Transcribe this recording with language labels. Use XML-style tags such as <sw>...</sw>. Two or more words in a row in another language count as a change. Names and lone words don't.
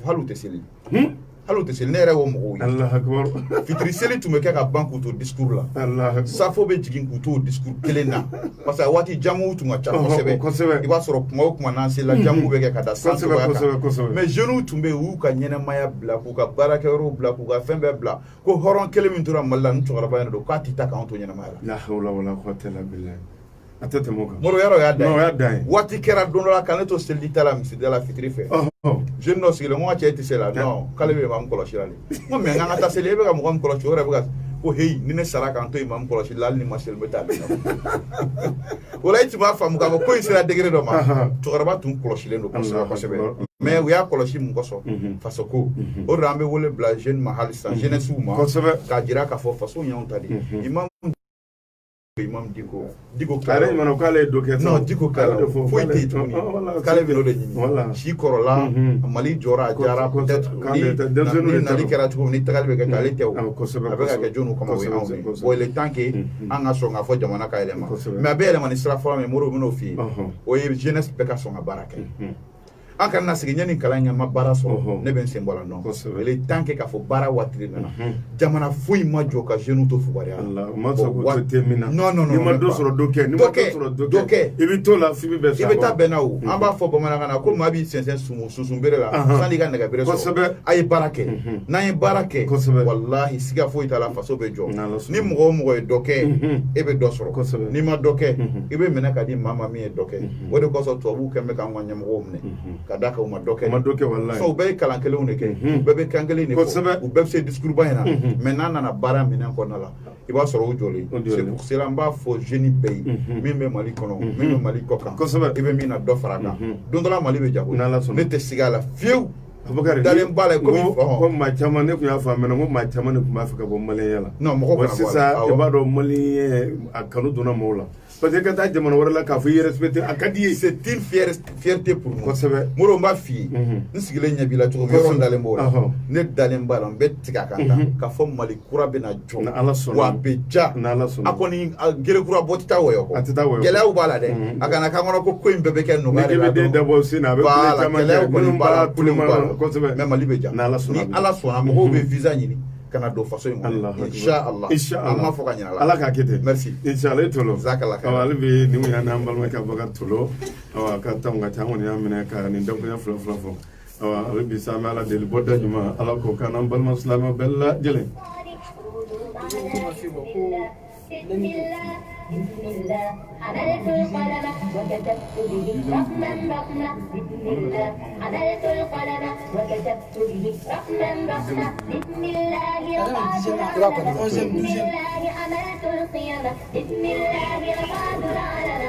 <bm>hali u tɛ seli hali u tɛ seli ne yɛrɛ y'o mɔgɔw ye fitiri seli tun bɛ kɛ ka ban k'u to discours la safo bɛ jigin k'u to discours kelen na</bm> <fr>parce que</fr> <bm>a waati jamuw tun ka ca kosɛbɛ i b'a sɔrɔ kuma o kuma n'an sela jamuw bɛ kɛ ka da san cogoya kan</bm> <fr>mais jeunes</fr> <bm>tun bɛ yen u y'u ka ɲɛnɛmaya bila k'u ka baarakɛyɔrɔw bila k'u ka fɛn bɛɛ bila ko hɔrɔn kelen min tora Mali la ni cɛkɔrɔba in don k'a tɛ taa k'anw to ɲɛnɛmaya la.</bm> <ar>لا حول ولا قوة إلا بالله.</ar> <bm>A tɛ tɛmɛ o kan. Moro yɔrɔ y'a dan ye. Waati kɛra don dɔ la ka ne to selili ta la misida la fitiri fɛ. Jeune dɔ sigilen n ko n ka cɛ tɛ se la non k'ale bɛ imam kɔlɔsi la de. N ko mais n k'an ka taa seli e bɛ ka mɔgɔ min kɔlɔsi o yɛrɛ bɛ ka ko heyi ni ne sara k'an to imam kɔlɔsi la hali ni ma seli n bɛ taa o la i tun b'a faamu k'a fɔ ko in sera degré dɔ ma cɛkɔrɔba tun kɔlɔsilen don kosɛbɛ kosɛbɛ mais u y'a kɔlɔsi mun kɔsɔn faso ko o de la an bɛ wele bila jeune ma hali sisan jeunesse ma k'a jira k'a fɔ faso y'anw ta de imam Diko k'ale ɲuman k'ale ye dɔ kɛ non Diko k'ale foyi tɛ yen tuguni k'ale bɛ n'o de ɲini si kɔrɔla Mali jɔra a diyara peut-être ni nali kɛra cogo min ni tagali bɛ kɛ k'ale tɛ o a bɛ ka kɛ jɔnw kama o ye anw ye</bm> <fr>bon il est temps que</fr> <bm>an ka sɔn k'a fɔ jamana ka yɛlɛma mais a bɛ yɛlɛma ni sira fɔlɔ min Modibo bɛn'o f'i ye o ye jeunesse bɛɛ ka sɔn ka baara kɛ an kana sigi ɲani kalan ɲɛ ma baara sɔrɔ ne bɛ n sen bɔ la non</bm> <fr>il est temps que</fr> <bm>k'a fɔ baara waati de nana jamana foyi ma jɔ ka jeunes to fugariya non ni ma dɔ sɔrɔ dɔ kɛ ni ma dɔ kɛ i bɛ to la f'i bɛ i bɛ taa bɛn na o an b'a fɔ bamanankan na ko maa b'i sɛnsɛn susun bere la sanni i ka nɛgɛ bere sɔrɔ a ye baara kɛ n'an ye baara kɛ walahi siga foyi t'a la faso bɛ jɔ ni mɔgɔ o mɔgɔ ye dɔ kɛ e bɛ dɔ sɔrɔ n'i ma dɔ kɛ i bɛ minɛ ka di maa ma min ye dɔ kɛ o de kɔsɔn tubabuw kɛn bɛ k'an ka ɲɛmɔgɔw minɛ ka d'a kan u ma dɔ kɛ wallahi so u bɛɛ ye kalan kelenw de kɛ u bɛɛ bɛ kan kelen de fɔ u bɛɛ bɛ se discours ba in na mais n'a nana baara minɛn kɔnɔna la i b'a sɔrɔ o jɔlen</bm> <fr>c'est pour cela</fr> <bm>n b'a fɔ jeune bɛɛ ye min bɛ Mali kɔnɔ min bɛ Mali kɔ kan i bɛ min na dɔ fara a kan don dɔ la Mali bɛ jago ne tɛ sigi a la fiyewu dalen b'a la ko maa caman ne tun y'a faamuya ko maa caman de tun b'a fɛ ka bɔ maliyɛnya la non mɔgɔ kana bɔ sisan i b'a dɔn maliyɛn a kanu donna mɔgɔw la parce que ka taa jamana wɛrɛ la k'a fɔ i respecté a ka di ye</bm> <fr>c'est une fierté pour nous</fr> <bm>kosɛbɛ Modibo n b'a f'i ye n sigilen ɲɛ b'i la cogo min yɔrɔ dalen b'o la ne dalen b'a la n bɛ tigɛ a kan tan k'a fɔ Mali kura bɛna jɔ wa a bɛ ja a kɔni gere kura bɔ tɛ taa wɔyɔ kɔ gɛlɛyaw b'a la dɛ a kana k'an kɔnɔ ko in bɛɛ bɛ kɛ nɔgɔya de la dɔrɔn dabɔ sen na a bɛ kule caman kɛ minnu b'a kulen b'a la kosɛbɛ mais Mali bɛ ja ni Ala sɔnna mɔgɔw bɛ visa ɲini kana don faso in kɔnɔ inshallah an m'a fɔ ka ɲin'a la Ala k'a kɛ ten merci inshallah i Tolo ale bɛ nin kun y'an n'an balimakɛ Abubakar Tolo a ka temps ka ca an kɔni y'a minɛ ka nin dakuruɲɛ fila fɔ ale bi sa an bɛ Ala deli bɔda ɲuman Ala k'o k'an n'an balima silamɛ bɛɛ lajɛlen</bm> <ar>بسم الله حملت القلم وكتبت به رقما رقما بسم الله حملت القلم وكتبت به رقما رقما بسم الله رفعت العلم بسم الله حملت القيم بسم الله رفعت العلم</ar>